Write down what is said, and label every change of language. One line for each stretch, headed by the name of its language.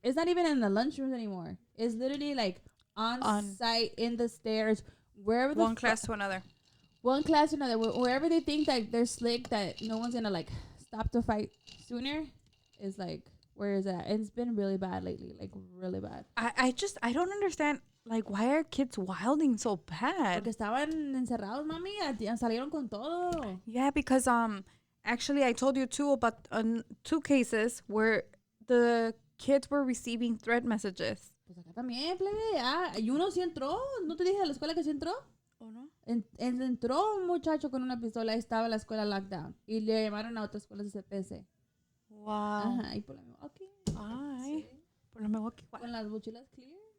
English: It's not even in the lunchrooms anymore. It's literally like on site, in the stairs, wherever. One class to another. One class to another. Wherever they think that they're slick, that no one's gonna like stop the fight sooner, is like, where is that? And it's been really bad lately, like really bad. I don't understand, like, why are kids wilding so bad?
Spanish: Porque estaban encerrados, mami, salieron con todo.
English: Yeah, because actually I told you too about 2 cases where the kids were receiving threat messages.
Spanish: Pues acá también, plebe. Y uno sí entró. ¿No te dije de la escuela que sí entró? ¿O no? Entró un muchacho con una pistola y estaba en la escuela lockdown. Y le llamaron a otras escuelas de CPS.
English: Wow.
Spanish: Ajá, y por la Milwaukee. Ay, sí. Por la Milwaukee. Con las mochilas clear.